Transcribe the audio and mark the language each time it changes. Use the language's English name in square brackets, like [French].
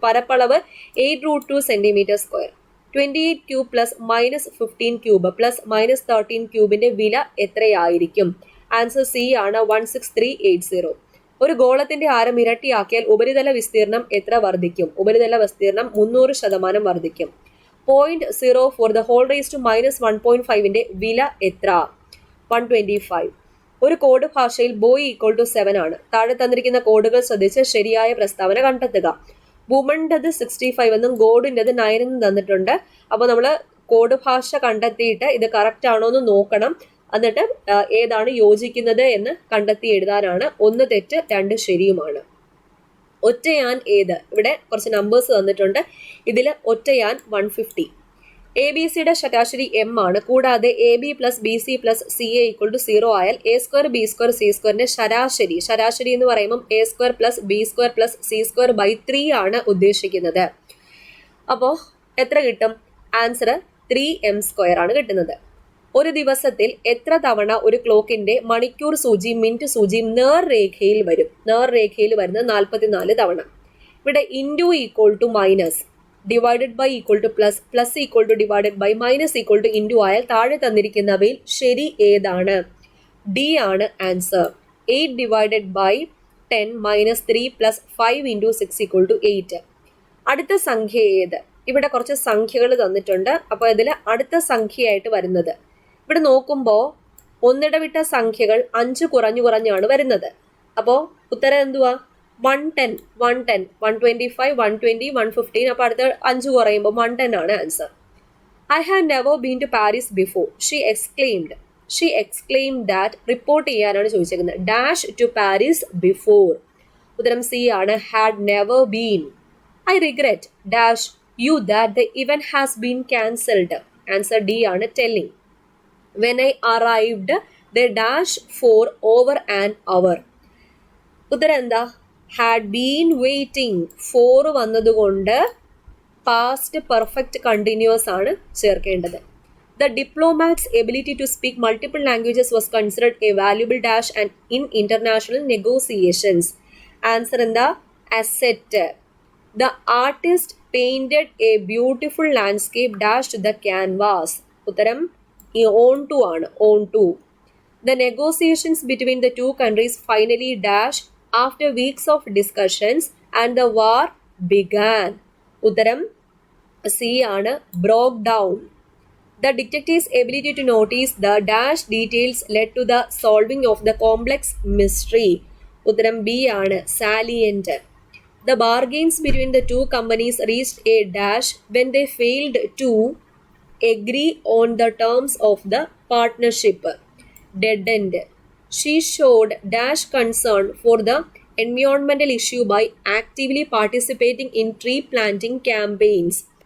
[Malayalam] പരപ്പളവ് 8√2 centimetre square. 28 cube plus -15 cube plus -13 ക്യൂബിന്റെ വില എത്രയായിരിക്കും? ആൻസർ C ആണ് 16380. ഒരു ഗോളത്തിന്റെ ആരം ഇരട്ടിയാക്കിയാൽ ഉപരിതല വിസ്തീർണം എത്ര വർദ്ധിക്കും? ഉപരിതല വിസ്തീർണം 300% വർദ്ധിക്കും. 0.04 [English] the whole raised to [Malayalam] -1.5ന്റെ വില എത്ര? 125. ഒരു കോഡ് ഭാഷയിൽ ബോയ് = 7 ആണ്. താഴെ തന്നിരിക്കുന്ന കോഡുകൾ ശ്രദ്ധിച്ച് ശരിയായ പ്രസ്താവന കണ്ടെത്തുക. വുമൻ്റെത് 65 എന്നും ഗോഡിൻ്റെത് 9 എന്നും തന്നിട്ടുണ്ട്. അപ്പോൾ നമ്മൾ കോഡ് ഭാഷ കണ്ടെത്തിയിട്ട് ഇത് കറക്റ്റ് ആണോ എന്ന് നോക്കണം. എന്നിട്ട് ഏതാണ് യോജിക്കുന്നത് എന്ന് കണ്ടെത്തി എഴുതാനാണ്. 1 തെറ്റ് 2 ശരിയുമാണ്. ഒറ്റയാൻ ഏത്? ഇവിടെ കുറച്ച് നമ്പേഴ്സ് തന്നിട്ടുണ്ട്. ഇതിൽ ഒറ്റയാൻ 150. ABCയുടെ ശരാശരി M ആണ്. കൂടാതെ AB + BC + CA = 0 ആയാൽ A² B² C² ശരാശരി എന്ന് പറയുമ്പോൾ A² + B² + C²/3 ആണ് ഉദ്ദേശിക്കുന്നത്. അപ്പോൾ എത്ര കിട്ടും? ആൻസർ 3m² ആണ് കിട്ടുന്നത്. ഒരു ദിവസത്തിൽ എത്ര തവണ ഒരു ക്ലോക്കിന്റെ മണിക്കൂർ സൂചിയും മിനിറ്റ് സൂചിയും നേർരേഖയിൽ വരും? നേർരേഖയിൽ വരുന്നത് 44 തവണ. ഇവിടെ into = minus, divided by = plus, plus divided by, minus into ആയാൽ താഴെ തന്നിരിക്കുന്നവയിൽ ശരി ഏതാണ്? D ആണ് ആൻസർ. 8 divided by 10 - 3 + 5 × 6 = 8. അടുത്ത സംഖ്യ ഏത്? ഇവിടെ കുറച്ച് സംഖ്യകൾ തന്നിട്ടുണ്ട്. അപ്പോൾ ഇതിൽ അടുത്ത സംഖ്യയായിട്ട് വരുന്നത് ഇവിടെ നോക്കുമ്പോൾ ഒന്നിടവിട്ട സംഖ്യകൾ 5 കുറഞ്ഞാണ് വരുന്നത്. അപ്പോൾ ഉത്തരം എന്തുവാ? 110, 125, 120, 115. അപ്പോൾ അടുത്ത 5 കുറയുമ്പോൾ 110 ആണ് answer. [English] I had never been to Paris before. She exclaimed that. [Malayalam] Report ചെയ്യാനാണ് ചോദിച്ചേക്കുന്നത്. [English] Dash to Paris before. [Malayalam] ഉത്തരം C ആണ്. [English] Had never been. I regret dash you that the event has been cancelled. [Malayalam] Answer D ആണ്. [English] Telling. When I arrived they dash for over an hour. [Malayalam] ഉത്തരം എന്താ? [English] had been waiting. [Malayalam] 4 വന്നതുകൊണ്ട് past perfect continuous ആണ് ചേർക്കേണ്ടത്. [English] The diplomat's ability to speak multiple languages was considered a valuable dash and in international negotiations. [Malayalam] Answer എന്താ? [English] asset. The artist painted a beautiful landscape dash to the canvas. [Malayalam] ഉത്തരം ഈ [English] on to ആണ്, on to. The negotiations between the two countries finally dash after weeks of discussions and the war began. [Malayalam] ഉത്തരം C ആണ്, [English] broke down. The detective's ability to notice the dash details led to the solving of the complex mystery. [Malayalam] ഉത്തരം B ആണ്, salient. [English] The bargains between the two companies reached a dash when they failed to agree on the terms of the partnership. Dead end. She showed dash concern for the environmental issue by actively participating in tree planting campaigns.